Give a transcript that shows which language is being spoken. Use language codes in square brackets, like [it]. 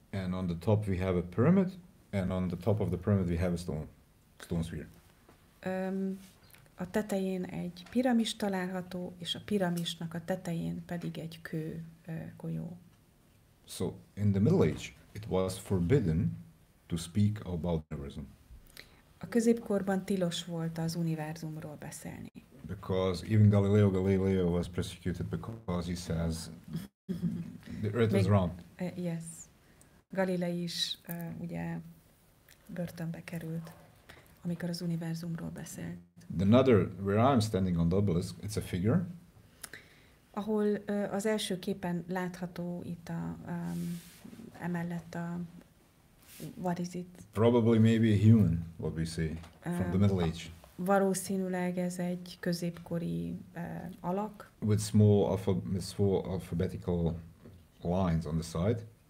[en] And on the top we have a pyramid, and on the top of the pyramid we have a stone sphere. [hu] A tetején egy piramis található, és a piramisnak a tetején pedig egy kő golyó. [en] So in the Middle Age it was forbidden to speak about the universum. [hu] A középkorban tilos volt az univerzumról beszélni. [en] Because even Galileo was persecuted because he says the earth is round. Yes. [hu] Galilei is ugye börtönbe került, amikor az univerzumról beszélt. [en] Another, where I'm standing on the obelisk, it's a figure. [hu] Ahol az első képen látható itt emellett a [en] what is it? Probably maybe a human, what we say, from the Middle Age. [hu] Valószínűleg ez egy középkori alak. [en] With small alphabetical lines on the side.